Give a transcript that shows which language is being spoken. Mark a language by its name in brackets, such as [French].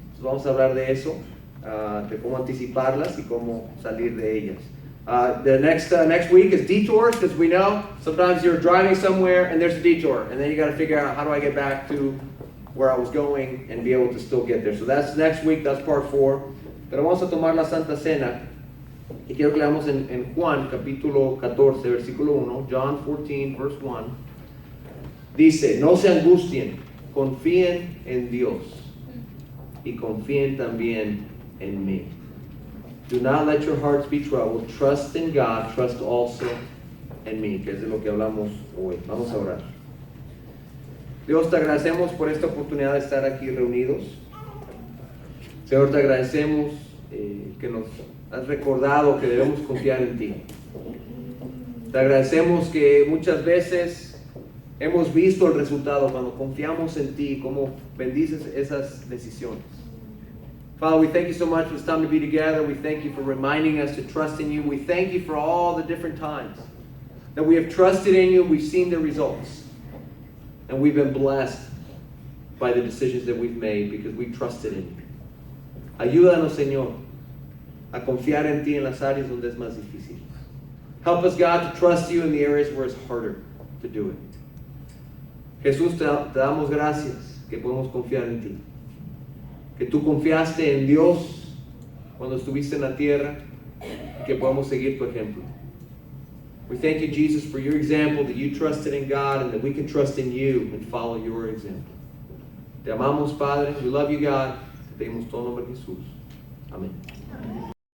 [Spanish] Entonces vamos a hablar de eso, de cómo anticiparlas y cómo salir de ellas. [English] The next week is detours, because we know sometimes you're driving somewhere and there's a detour, and then you got to figure out how do I get back to where I was going and be able to still get there. So that's next week, that's part 4. [Spanish] Pero vamos a tomar la Santa Cena y quiero que leamos en Juan capítulo 14, versículo 1, [English] John 14, verse 1. [Spanish] Dice, no se angustien, confíen en Dios y confíen también en mí. [English] Do not let your hearts be troubled. Trust in God, trust also in me, [Spanish] que es de lo que hablamos hoy. Vamos a orar. Dios, te agradecemos por esta oportunidad de estar aquí reunidos. Señor, te agradecemos que nos has recordado que debemos confiar en ti. Te agradecemos que muchas veces hemos visto el resultado cuando confiamos en ti, cómo bendices esas decisiones. [English] Father, we thank you so much for this time to be together. We thank you for reminding us to trust in you. We thank you for all the different times that we have trusted in you. We've seen the results. And we've been blessed by the decisions that we've made because we trusted in you. [Spanish] Ayúdanos, Señor, a confiar en ti en las áreas donde es más difícil. [English] Help us, God, to trust you in the areas where it's harder to do it. [Spanish] Jesús, te damos gracias que podemos confiar en ti. Que tú confiaste en Dios cuando estuviste en la tierra y que podamos seguir tu ejemplo. [English] We thank you, Jesus, for your example, that you trusted in God and that we can trust in you and follow your example. [Spanish] Te amamos, Padre. [English] We love you, God. [Spanish] Te pedimos todo en nombre de Jesús. Amén.